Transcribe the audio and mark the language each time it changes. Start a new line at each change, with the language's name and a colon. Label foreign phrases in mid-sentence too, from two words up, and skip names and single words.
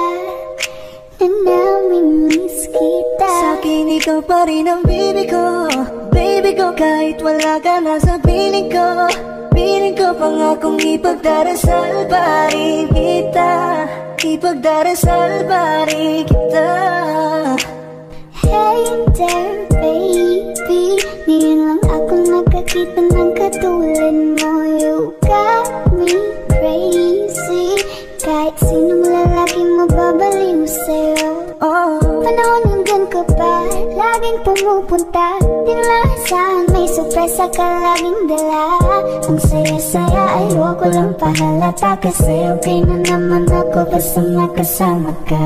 Filipino: Na namimiss kita. Sa'kin ikaw pa rin ang baby ko. Baby ko, kahit wala ka na sa piling ko. Piling ko pangakong ipagdarasal pa rin kita. Ipagdarasal pa rin kita.
English: Hey there baby,
Filipino: ngayon lang ako nakakita ng katulad mo.
English: You got me crazy,
Filipino: kahit sinong lalaki mababaliw sa'yo. Panahon nandun ka pa, laging pumupunta. Di lang saan may sorpresa ka laging dala. Ang saya-saya ay huwag ko lang pahalata, kasi okay na naman ako basta makasama ka.